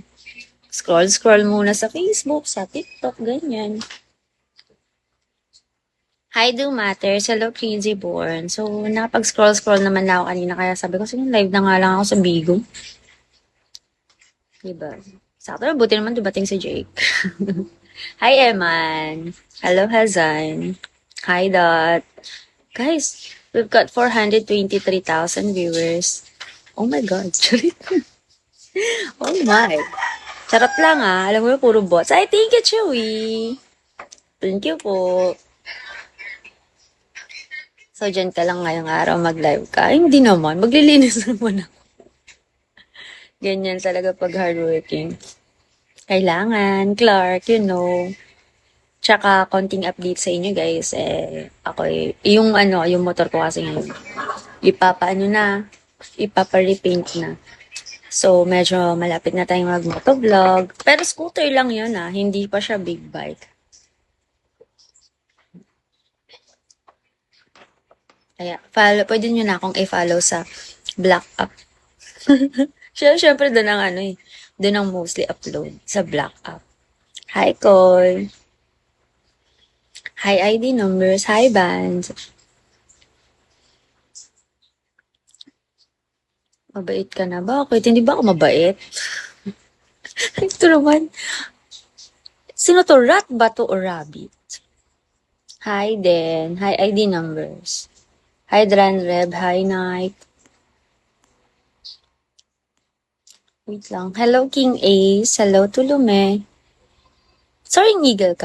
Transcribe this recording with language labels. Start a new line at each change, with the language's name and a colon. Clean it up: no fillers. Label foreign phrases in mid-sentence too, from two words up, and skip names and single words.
Filipino: Scroll muna sa Facebook, sa TikTok, ganyan.
English: Hi, Do Matters. Hello, Crazy Born. So,
Filipino: nakapag-scroll naman na ako kanina, kaya sabi ko, sige, live na nga lang ako sa Bigo. Diba? Sakto, buti naman dumating si Jake.
English: Hi, Eman. Hello, Hazan. Hi, Dot. Guys, we've got 423,000 viewers. Oh my God. Oh my.
Filipino: Charot lang ah. Alam mo, puro bots. Ay,
English: thank you, Chewy. Thank you po.
Filipino: So, dyan ka lang ngayong araw mag-live ka. Ay, hindi naman. Maglilinis naman ako. Ganyan talaga pag hardworking. Kailangan, Clark,
English: you know.
Filipino: Tsaka, konting update sa inyo, guys. Ako yung motor ko kasi ngayon, ipapa-repaint na. So, medyo malapit na tayong mag-motovlog. Pero scooter lang yun hindi pa siya
English: big bike.
Filipino: Kaya, pwede nyo na akong i-follow sa Black app. Siyempre, doon ang ano eh. Doon ang
English: mostly upload
Filipino: sa Black app.
English: Hi, Koy. Hi, ID numbers. Hi, band.
Filipino: Mabait ka na. Bakit? Hindi ba ako mabait? Ito naman. Sino to? Rat ba to
English: or rabbit? Hi, Den. Hi, ID numbers. Hi, Dran Reb. Hi, Night. Wait lang. Hello, King Ace. Hello, Tulume.
Filipino: Sorry, Eagle ka